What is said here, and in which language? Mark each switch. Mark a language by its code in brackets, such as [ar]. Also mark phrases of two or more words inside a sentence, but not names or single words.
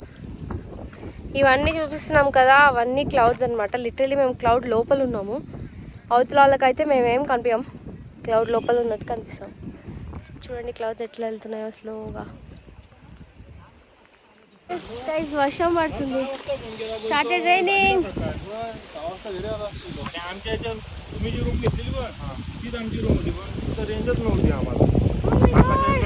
[te] ఇవన్నీ చూపిస్తున్నాం కదా, అవన్నీ క్లౌడ్స్ అనమాట. లిటరలీ మేము క్లౌడ్ లోపల ఉన్నాము. అవతల వాళ్ళకైతే మేమేం కనిపించాం, క్లౌడ్ లోపల ఉన్నట్టు కనిపిస్తాం. చూడండి క్లౌడ్స్ ఎట్లా వెళ్తున్నాయో స్లోగా. వర్షం పడుతుంది. [en] started raining. [mr] तुम्ही जी रूम घेतलेली बघ तीच आमची रूम होती पण तिथं रेंजच नव्हती आम्हाला.